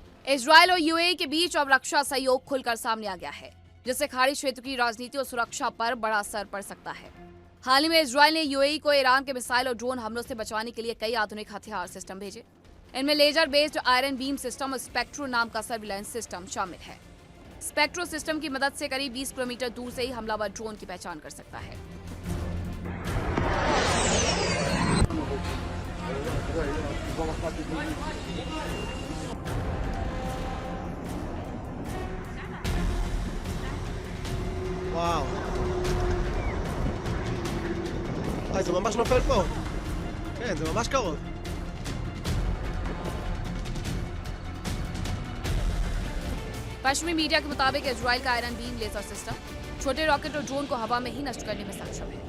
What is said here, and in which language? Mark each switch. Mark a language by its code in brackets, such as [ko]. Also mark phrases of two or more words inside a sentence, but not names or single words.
[hi] इजरायल और यूएई के बीच अब रक्षा सहयोग खुलकर सामने आ गया है, जिससे खाड़ी क्षेत्र की राजनीति और सुरक्षा पर बड़ा असर पड़ सकता है। हाल ही में इजरायल ने यूएई को ईरान के मिसाइल और ड्रोन हमलों से बचाने के लिए कई आधुनिक हथियार सिस्टम भेजे। इनमें [en] laser based Iron Beam system [hi] और स्पेक्ट्रो नाम का [en] surveillance system [hi] शामिल है। स्पेक्ट्रो सिस्टम की मदद से करीब 20 किलोमीटर दूर से ही हमलावर ड्रोन की पहचान कर सकता है। [he] וואו. זה ממש נופל פה. כן, זה ממש קרוב. [hi] पश्चिमी मीडिया के मुताबिक इजरायल का [en] Iron Beam laser system [hi] छोटे रॉकेट और ड्रोन को हवा में ही नष्ट करने में सक्षम है।